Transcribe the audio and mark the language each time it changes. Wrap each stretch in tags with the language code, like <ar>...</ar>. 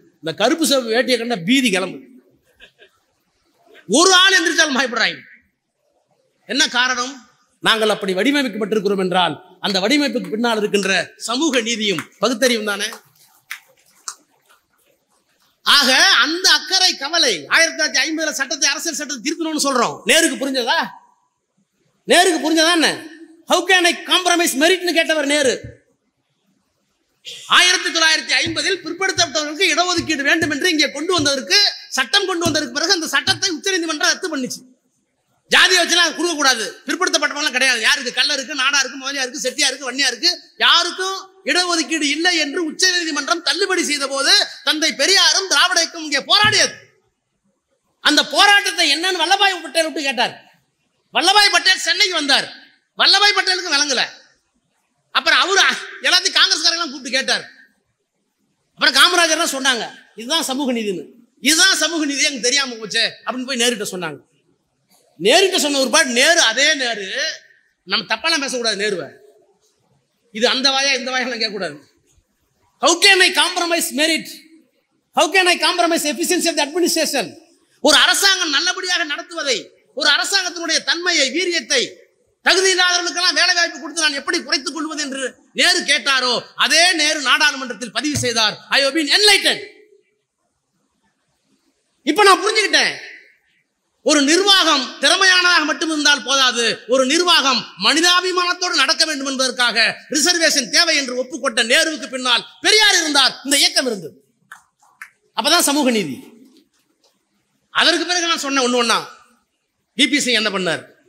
<ta>இந்த கருப்பு சிவப்பு வேட்டியை கண்ட பீதி கிளம்பு. ஒரு ஆள் எந்திரிச்சாலும் பயப்படுறாங்க. என்ன காரணம்? நாங்கள் அப்படி வடிவமைக்கப்பட்டிருக்கிறோம் என்றால் அந்த வடிவமைப்புக்கு பின்னால் இருக்கின்ற சமூக நீதியும் பகுத்தறிவும் தானே. ஆக அந்த அக்கறை கவலை 1950 சட்டத்தை, அரசியல் சட்டத்தை திருத்தணும்னு சொல்றோம். நேருக்கு புரிஞ்சதா? நேருக்கு புரிஞ்சதா? என்ன</ta> <en>how can I compromise merit</en> <ta>னு கேட்டவர் நேரு. 1950 பிற்படுத்தப்பட்டவர்களுக்கு இடஒதுக்கீடு வேண்டும் என்று இங்கே கொண்டு வந்ததற்கு, சட்டம் கொண்டு வந்ததற்கு பிறகு அந்த சட்டத்தை உச்சநீதிமன்றம் ரத்து பண்ணிச்சு. ஜாதியை வச்சுலாம் கொடுக்க கூடாது, பிற்படுத்தப்பட்டவங்க கிடையாது. யாருக்கு? கல்லருக்கு, நாடாருக்கு, முதலியாருக்கு, செட்டியாருக்கு, வன்னியாருக்கு யாருக்கும் இடஒதுக்கீடு இல்லை என்று உச்சநீதிமன்றம் தள்ளுபடி செய்த போது தந்தை பெரியாரும் திராவிட இயக்கம் இங்கே போராடியது. அந்த போராட்டத்தை என்னன்னு வல்லபாய் பட்டேல் விட்டு கேட்டார். வல்லபாய் பட்டேல் சென்னைக்கு வந்தார். வல்லபாய் பட்டேலுக்கு விளங்கல. அப்புறம் அவரு எல்லாத்தையும் காங்கிரஸ்காரங்களும் கூப்பிட்டு கேட்டார். அப்புறம் காமராஜர் சொன்னாங்க, இதுதான் சமூக நீதினு. இதுதான் சமூக நீதி, எனக்கு தெரியாம போச்சு அப்படின்னு போய் நேருகிட்ட சொன்னாங்க. நேருகிட்ட சொன்ன ஒரு பாட்டு நேரு, அதே நேரு, நம்ம தப்பாலாம் பேசக்கூடாது நேருவை. இது அந்த வாயா இந்த வாயெல்லாம் கேட்கக்கூடாது.</ta> <en>How can I compromise merit? How can I compromise efficiency of the administration?</en> <ta>ஒரு அரசாங்கம் நல்லபடியாக நடத்துவதை, ஒரு அரசாங்கத்தினுடைய தன்மையை, வீரியத்தை, தகுதி இல்லாதவர்களுக்கெல்லாம் வேலை வாய்ப்பு கொடுத்து நான் எப்படி குறைத்துக் கொள்வது என்று நேரு கேட்டாரோ அதே நேரு நாடாளுமன்றத்தில் பதிவு செய்தார்.</ta> <en>I have been enlightened.</en> <ta>இப்ப நான் புரிஞ்சுக்கிட்டேன். ஒரு நிர்வாகம் திறமையானதாக மட்டும் இருந்தால் போதாது, ஒரு நிர்வாகம் மனிதாபிமானத்தோடு நடக்க வேண்டும் என்பதற்காக ரிசர்வேஷன் தேவை என்று ஒப்புக்கொண்ட நேருவுக்கு பின்னால் பெரியார் இருந்தார், இந்த இயக்கம் இருந்தது. அப்பதான் சமூக நீதி. அதற்கு பிறகு நான் சொன்ன ஒண்ணு ஒண்ணா பிபிசி என்ன பண்ணார்?</ta>